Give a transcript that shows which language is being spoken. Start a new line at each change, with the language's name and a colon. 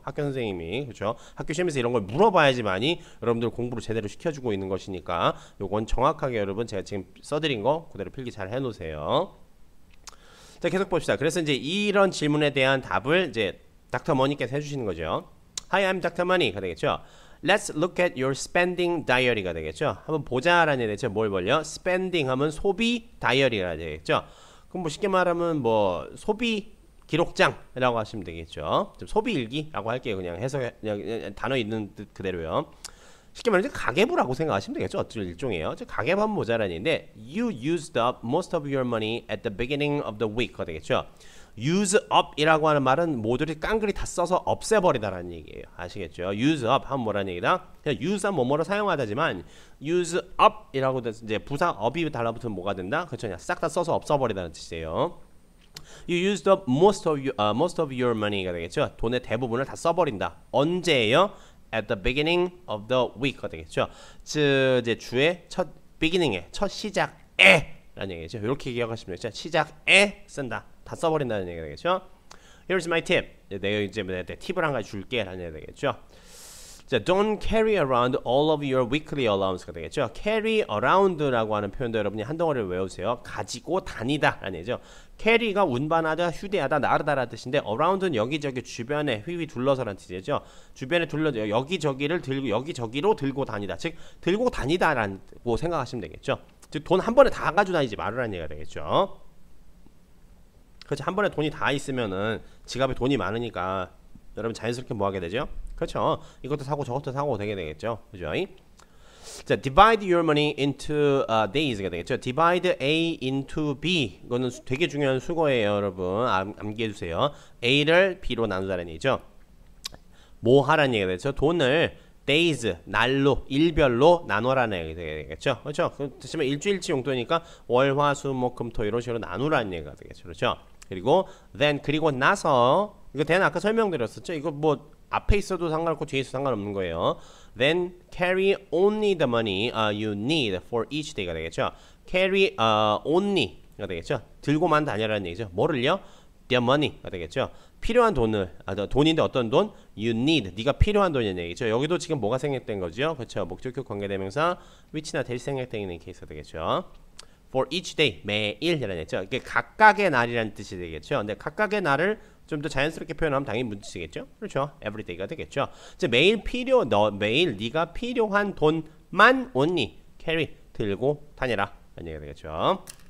Korean: 학교 선생님이 그렇죠? 학교 시험에서 이런 걸 물어봐야지만이 여러분들 공부를 제대로 시켜주고 있는 것이니까 요건 정확하게 여러분 제가 지금 써드린 거 그대로 필기 잘 해놓으세요. 자 계속 봅시다. 그래서 이제 이런 질문에 대한 답을 이제 닥터 머니께서 해주시는 거죠.
English: Hi, I'm Dr. Money가
Korean: 되겠죠.
English: Let's look at your spending diary가
Korean: 되겠죠. 한번 보자라는 얘기 되죠. 뭘 벌려? spending 하면 소비 다이어리가 되겠죠. 그럼 뭐 쉽게 말하면 뭐 소비 기록장이라고 하시면 되겠죠. 좀 소비 일기라고 할게요. 그냥 해석 그냥 단어 있는 뜻 그대로요. 쉽게 말하면 가계부라고 생각하시면 되겠죠. 어쩔 일종이에요. 가계부 한번 보자라는 얘기인데
English: You used up most of your money at the beginning of the week가
Korean: 되겠죠. use up이라고 하는 말은 모두를 깡그리 다 써서 없애버리다라는 얘기예요. 아시겠죠? use up 하면 뭐라는 얘기다? 그냥 use up 뭐뭐로 사용하다지만 use up이라고 이제 부사 up이 달라붙으면 뭐가 된다? 그렇죠? 싹 다 써서 없애버리다는 뜻이에요.
English: You used up most of your money가
Korean: 되겠죠. 돈의 대부분을 다 써버린다. 언제예요?
English: At the beginning of the week가
Korean: 되겠죠. 즉 이제 주의 첫 beginning에 첫 시작에 라는 얘기죠. 이렇게 기억하시면 되겠죠. 시작에 쓴다. 다 써버린다는 얘기가 되겠죠.
English: Here's my tip.
Korean: 내가 이제 팁을 한 가지 줄게 라는 얘기가 되겠죠.
English: 자, don't carry around all of your weekly allowance가
Korean: 되겠죠. carry around라고 하는 표현도 여러분이 한 덩어리를 외우세요. 가지고 다니다 라는 얘기죠. carry가 운반하다, 휴대하다, 나르다라는 뜻인데 around는 여기저기 주변에 휘휘 둘러서라는 뜻이죠. 주변에 둘러서 여기저기를 들고 여기저기로 들고 다니다. 즉 들고 다니다라고 생각하시면 되겠죠. 즉 돈 한 번에 다 가지고 다니지 말으라는 얘기가 되겠죠. 그렇죠. 한 번에 돈이 다 있으면은 지갑에 돈이 많으니까 여러분 자연스럽게 뭐 하게 되죠? 그렇죠. 이것도 사고 저것도 사고 되게 되겠죠. 그죠?
English: 자, divide your money into days가
Korean: 되겠죠.
English: divide A into B.
Korean: 이거는 되게 중요한 수거예요, 여러분. 암기해 주세요. A를 B로 나누자는 얘기죠. 뭐 하라는 얘기가 되죠? 돈을 days, 날로, 일별로 나눠라는 얘기가 되겠죠. 그렇죠? 그렇지만 일주일치 용돈이니까 월, 화, 수, 목, 금, 토 이런 식으로 나누라는 얘기가 되겠죠. 그렇죠? 그리고 then 그리고 나서 이거 then 아까 설명드렸었죠. 이거 뭐 앞에 있어도 상관없고 뒤에 있어도 상관없는 거예요.
English: Then carry only the money you need for each day가
Korean: 되겠죠. Carry only가 되겠죠. 들고만 다녀라는 얘기죠. 뭐를요? The money가 되겠죠. 필요한 돈을 돈인데 어떤 돈?
English: You need.
Korean: 네가 필요한 돈이라는 얘기죠. 여기도 지금 뭐가 생략된 거죠? 그렇죠. 목적격 관계대명사 which나 대시 생략되어 있는 케이스가 되겠죠. For each day 매일이라는 얘기죠. 이게 각각의 날이라는 뜻이 되겠죠. 근데 각각의 날을 좀 더 자연스럽게 표현하면 당연히 문지시겠죠. 그렇죠. everyday가 되겠죠. 이제 매일 매일 네가 필요한 돈만 only carry 들고 다니라 라는 얘기가 되겠죠.